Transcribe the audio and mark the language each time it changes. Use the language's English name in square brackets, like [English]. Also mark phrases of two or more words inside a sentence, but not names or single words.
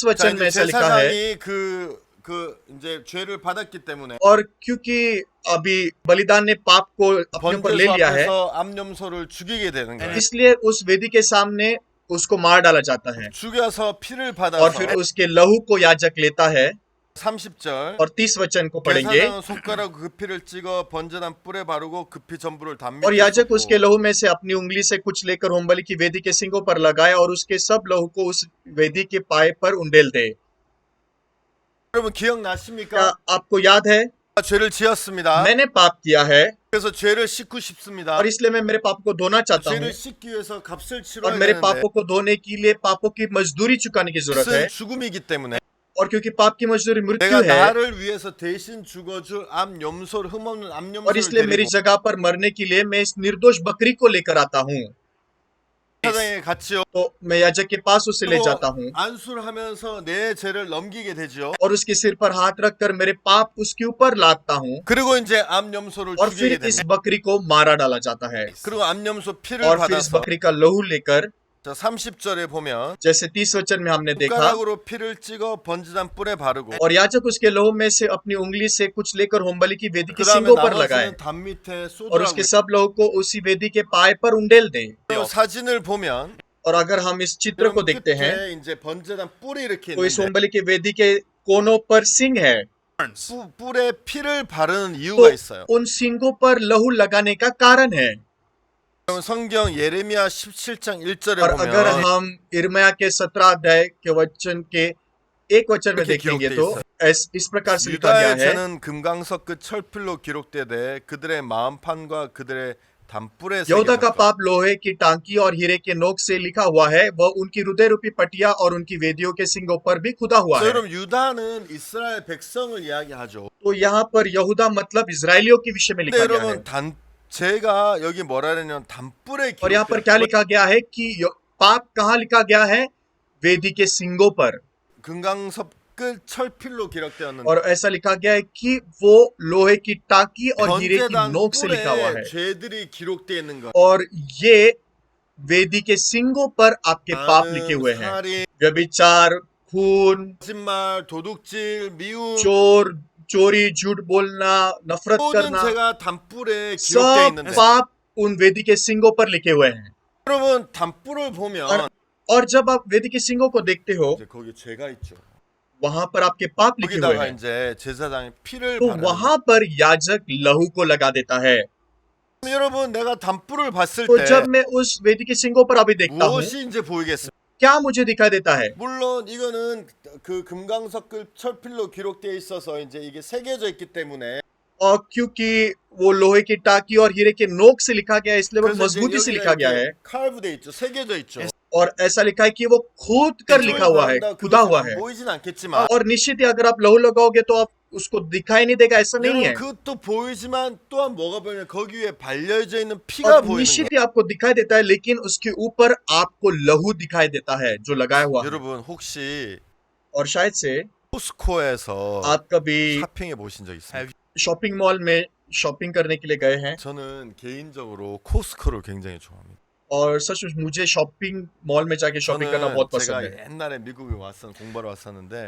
[Korean] 자, [Hindi] वचन में [Korean] 이제 [Hindi] ऐसा लिखा है, [Korean] 제사장이 그 이제 죄를 받았기 때문에 [Hindi] और क्योंकि अभी बलिदान ने पाप को अपने ऊपर ले [Korean] 번제소 [Hindi] लिया है, [Korean] 앞에서 암 염소를 죽이게 되는 거예요. [Hindi] इसलिए उस वेदी के सामने उसको मार डाला जाता है, [Korean] 죽여서 피를 [Hindi] और [Korean] 받아서 [Hindi] फिर उसके लहू को याजक लेता है। [Korean] 30절 [Hindi] और 30 वचन को पढ़ेंगे, [Korean] 제사장은 손가락 그 피를 찍어 번제단 뿔에 바르고 그 피 전부를 담 [Hindi] और [Korean] 밑에 [Hindi] याजक [Korean] 쏟고 [Hindi] उसके लहू में से अपनी उंगली से कुछ लेकर होमबलि की वेदी के सिंगों पर लगाए और उसके सब लहू को उस वेदी के पाए पर उंडेल दे। [Korean] 여러분 [Hindi] क्या [Korean] 기억나십니까? [Hindi] आपको याद है? [Korean] 죄를 지었습니다. [Hindi] मैंने पाप किया है [Korean] 그래서 죄를 씻고 싶습니다. [Hindi] और इसलिए मैं मेरे पाप को धोना चाहता हूँ, [Korean] 죄를 씻기 위해서 값을 [Hindi] और [Korean] 치러야 [Hindi] मेरे [Korean] 되는데 [Hindi] पापों को धोने के लिए पापों की मजदूरी चुकाने की जरूरत है। [Korean] 그것은 죽음이기 때문에 [Hindi] और क्योंकि पाप की मजदूरी [Korean] 내가 [Hindi] मृत्यु है, [Korean] 나를 위해서 대신 죽어줄 암 염소를 흠없는 암 [Hindi] और [Korean] 염소를 [Hindi] इसलिए मेरी [Korean] 데리고 [Hindi] जगह पर मरने के लिए मैं इस निर्दोष बकरी को लेकर आता हूँ, [Korean] 사장에 같이요. [Hindi] तो मैं याजक के पास उसे ले जाता हूँ [Korean] 안수를 하면서 내 죄를 넘기게 되죠. [Hindi] और उसके सिर पर हाथ रखकर मेरे पाप उसके ऊपर लादता हूँ, [Korean] 그리고 이제 암 염소를 [Hindi] और [Korean] 죽이게 [Hindi] फिर इस [Korean] 됩니다. [Hindi] बकरी को मारा डाला जाता है, [Korean] 그리고 암 염소 피를 [Hindi] और फिर इस [Korean] 받아서 [Hindi] बकरी का लहू लेकर, [Korean] 자, 30절에 보면 [Hindi] जैसे 30 वचन में हमने देखा, [Korean] 손가락으로 피를 찍어 번제단 뿔에 바르고 [Hindi] और याजक उसके लहू में से अपनी उंगली से कुछ लेकर होमबलि की वेदी के [Korean] 그 다음에 [Hindi] सिंगों पर लगाए [Korean] 나머지는 담 밑에 [Hindi] और उसके [Korean] 쏟으라고. [Hindi] सब लहू को उसी वेदी के पाए पर उंडेल दे। [Korean] 사진을 보면 [Hindi] और अगर हम इस चित्र को [Korean] 여러분 [Hindi] देखते हैं [Korean] 끝에 이제 번제단 뿔이 이렇게 [Hindi] तो इस [Korean] 있는데 [Hindi] होमबलि की वेदी के कोनों पर सिंग है, [Korean] 뿔에 피를 바르는 [Hindi] तो [Korean] 이유가 있어요. [Hindi] उन सिंगों पर लहू लगाने का कारण है। [Korean] 성경 예레미야 17장 1절에 [Hindi] और अगर [Korean] 보면 [Hindi] हम इर्मिया के 17 अध्याय के वचन के एक वचन में [Korean] 이렇게 [Hindi] देखेंगे [Korean] 기록돼 [Hindi] तो [Korean] 있어요. [Hindi] इस प्रकार से लिखा गया [Korean] 유다의 [Hindi] है, [Korean] 죄는 금강석 그 철필로 기록되되 그들의 마음판과 그들의 담뿔에 [Hindi] यहूदा का [Korean] 새겨졌다. [Hindi] पाप लोहे की टांकी और हीरे के नोक से लिखा हुआ है, वह उनकी हृदय रूपी पटिया और उनकी वेदियों के सिंगों पर भी खुदा हुआ [Korean] 그래서 [Hindi] है। [Korean] 여러분 유다는 이스라엘 백성을 이야기하죠. [Hindi] तो यहाँ पर यहूदा मतलब इजराइलियों के विषय में [Korean] 근데 [Hindi] लिखा गया है। [Korean] 여러분 제가 여기 뭐라 그러냐면 담뿔에 [Hindi] और यहाँ पर क्या लिखा गया है कि पाप कहाँ लिखा गया है? वेदी के सिंगों पर। [Korean] 금강석 그 철필로 기록되었는데 [Hindi] और ऐसा लिखा गया है कि वो लोहे की टांकी और हीरे की [Korean] 번제단 [Hindi] नोक से लिखा हुआ [Korean] 뿔에 [Hindi] है, [Korean] 죄들이 기록되어 있는 거. [Hindi] और ये वेदी के सिंगों पर आपके पाप लिखे हुए हैं। [Korean] 살인, [Hindi] व्यभिचार, खून, [Korean] 거짓말, 도둑질, 미움 [Hindi] चोर, चोरी, झूठ बोलना, नफरत [Korean] 모든 [Hindi] करना, [Korean] 죄가 담뿔에 기록되어 [Hindi] सब [Korean] 있는데 [Hindi] पाप उन वेदी के सिंगों पर लिखे हुए हैं। [Korean] 여러분 담뿔을 보면 [Hindi] और जब आप वेदी के सिंगों को देखते हो, [Korean] 이제 거기 죄가 있죠. [Hindi] वहां पर आपके पाप लिखे हुए [Korean] 거기다가 [Hindi] हैं, [Korean] 이제 제사장이 피를 [Hindi] तो [Korean] 바르는 [Hindi] वहां पर याजक लहू को लगा देता है। [Korean] 거예요. 여러분 내가 담뿔을 봤을 [Hindi] तो [Korean] 때 [Hindi] जब मैं उस वेदी के सिंगों पर अभी देखता हूँ, [Korean] 무엇이 이제 보이겠습니까? [Hindi] क्या मुझे दिखाई देता है? [Korean] 물론 이거는 그 금강석 그 철필로 기록되어 있어서 이제 이게 새겨져 있기 때문에 [Hindi] और क्योंकि वो लोहे की टाकी और हीरे के नोक से लिखा गया है, इसलिए वो [Korean] 그래서 이제 [Hindi] मजबूती से [Korean] 여기가 [Hindi] लिखा गया है, [Korean] 이렇게 칼브돼 있죠. 새겨져 있죠. [Hindi] और ऐसा लिखा है कि वो खोद कर लिखा हुआ है, खुदा हुआ है। [Korean] 보이진 않겠지만 [Hindi] और निश्चित ही अगर आप लहू लगाओगे तो आप उसको दिखाई नहीं देगा, ऐसा नहीं है। [Korean] 여러분 그것도 보이지만 또한 뭐가 보이냐 거기 위에 발려져 있는 피가 [Hindi] और [Korean] 보이는 [Hindi] निश्चित [Korean] 거예요. [Hindi] ही आपको दिखाई देता है, लेकिन उसके ऊपर आपको लहू दिखाई देता है जो लगाया हुआ है। [Korean] 여러분 혹시 [Hindi] और शायद से [Korean] 코스코에서 [Hindi] आप कभी [Korean] 쇼핑해 보신 적 있습니까? [English] shopping mall [Hindi] में शॉपिंग करने के लिए गए हैं, [Korean] 저는 개인적으로 코스코를 굉장히 좋아합니다. [Hindi] और सच मुझे [English] shopping mall [Hindi] में जाके शॉपिंग करना बहुत [Korean] 저는 [Hindi] पसंद [Korean] 제가 [Hindi] है। [Korean] 옛날에 미국에 공부하러 왔었는데